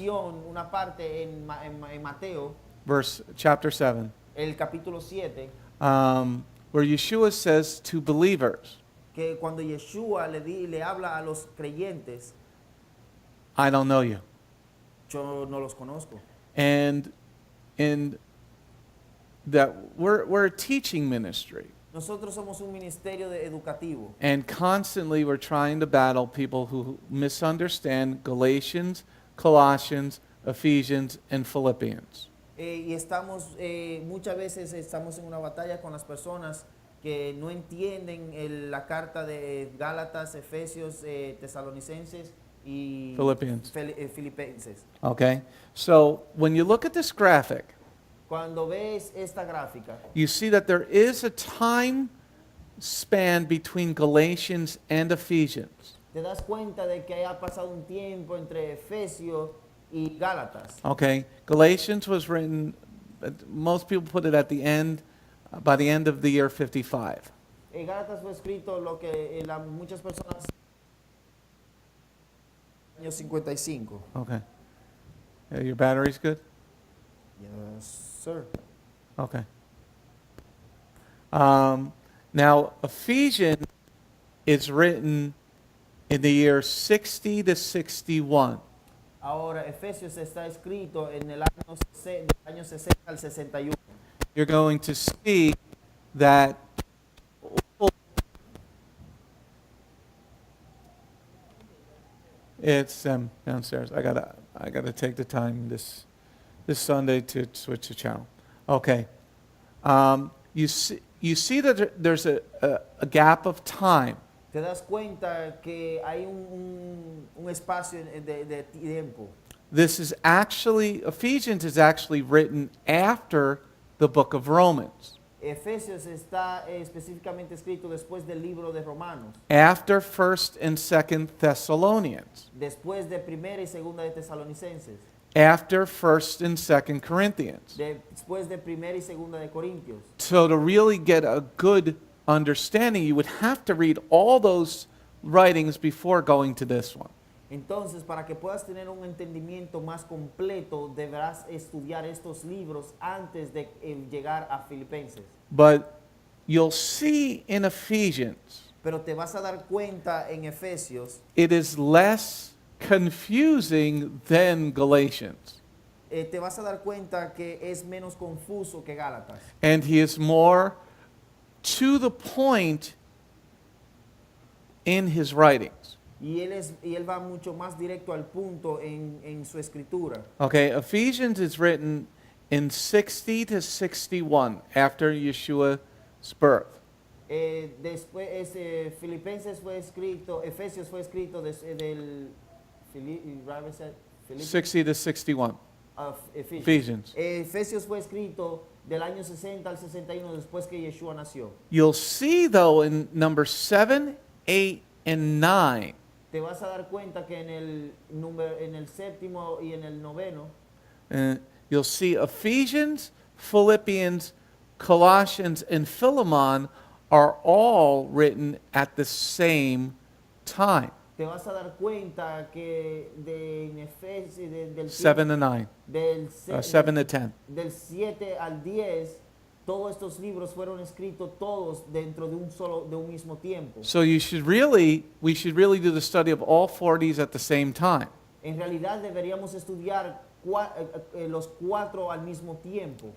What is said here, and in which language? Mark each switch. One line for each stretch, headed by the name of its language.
Spanish: oración, una parte en Mateo,
English: chapter 7,
Spanish: el capítulo 7,
English: where Yeshua says to believers,
Spanish: que cuando Yeshua le habla a los creyentes,
English: I don't know you.
Spanish: yo no los conozco.
English: And in that we're a teaching ministry,
Spanish: Nosotros somos un ministerio educativo
English: and constantly we're trying to battle people who misunderstand Galatians, Colossians, Ephesians, and Philippians.
Spanish: y muchas veces estamos en una batalla con las personas que no entienden la carta de Gálatas, Efesios, Tesalonicenses y
English: Philippians.
Spanish: Filipenses.
English: Okay? So when you look at this graphic,
Spanish: Cuando ves esta gráfica,
English: you see that there is a time span between Galatians and Ephesians.
Spanish: te das cuenta de que ha pasado un tiempo entre Efesios y Gálatas.
English: Okay? Galatians was written, most people put it at the end, by the end of the year 55.
Spanish: Gálatas fue escrito lo que muchas personas Año 55.
English: Okay. Your battery's good? Yes, sir. Okay. Now, Ephesians is written in the year 60 to 61.
Spanish: Ahora, Efesios está escrito en el año, del año 60 al 61.
English: You're going to see that it's downstairs. I gotta take the time this Sunday to switch the channel. Okay. You see that there's a gap of time.
Spanish: Te das cuenta que hay un espacio de tiempo.
English: This is actually, Ephesians is actually written after the book of Romans,
Spanish: Efesios está específicamente escrito después del libro de Romanos,
English: after 1st and 2nd Thessalonians,
Spanish: después de Primera y Segunda de Tesalonicenses,
English: after 1st and 2nd Corinthians.
Spanish: después de Primera y Segunda de Corintios.
English: So to really get a good understanding, you would have to read all those writings before going to this one.
Spanish: Entonces, para que puedas tener un entendimiento más completo, deberás estudiar estos libros antes de llegar a Filipenses.
English: But you'll see in Ephesians,
Spanish: Pero te vas a dar cuenta en Efesios,
English: it is less confusing than Galatians.
Spanish: te vas a dar cuenta que es menos confuso que Gálatas.
English: And he is more to the point in his writings.
Spanish: Y él va mucho más directo al punto en su escritura.
English: Okay, Ephesians is written in 60 to 61 after Yeshua's birth.
Spanish: Después, Filipenses fue escrito, Efesios fue escrito del Robert said,
English: 60 to 61. Ephesians. Ephesians.
Spanish: Efesios fue escrito del año 60 al 61 después que Yeshua nació.
English: You'll see though in number 7, 8, and 9,
Spanish: Te vas a dar cuenta que en el séptimo y en el noveno,
English: you'll see Ephesians, Philippians, Colossians, and Philemon are all written at the same time,
Spanish: te vas a dar cuenta que en Efesios, del
English: 7 to 9,
Spanish: del
English: 7 to 10.
Spanish: del 7 al 10, todos estos libros fueron escritos todos dentro de un mismo tiempo.
English: So we should really do the study of all 40s at the same time.
Spanish: En realidad deberíamos estudiar los cuatro al mismo tiempo.